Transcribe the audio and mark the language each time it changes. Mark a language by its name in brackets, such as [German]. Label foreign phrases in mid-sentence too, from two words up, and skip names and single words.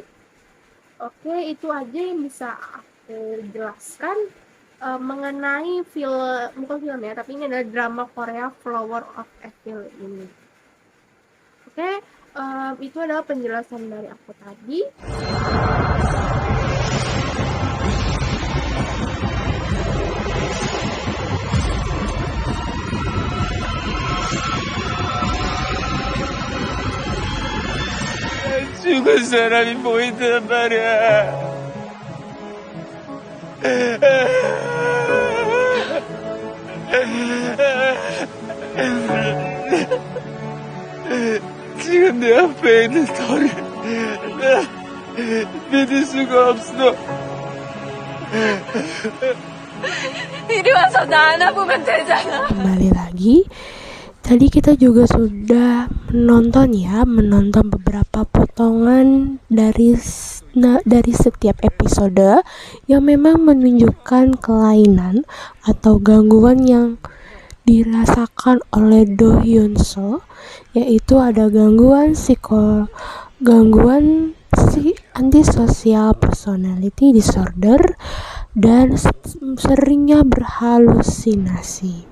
[Indonesian] Oke, itu aja yang bisa aku jelaskan mengenai bukan film ya, tapi ini adalah drama Korea Flower of Evil ini. Oke, itu adalah penjelasan dari aku tadi. [Korean] 죽은 사람이 보인단 말이야. 지금 내 앞에 있는 너를 나 믿을 수가 없어. 이리 와서 나 안아보면 되잖아. [Indonesian] Kembali lagi, tadi kita juga sudah menonton beberapa potongan dari setiap episode yang memang menunjukkan kelainan atau gangguan yang dirasakan oleh Do Hyun Soo, yaitu ada gangguan [English] antisocial personality disorder [Indonesian] dan seringnya berhalusinasi.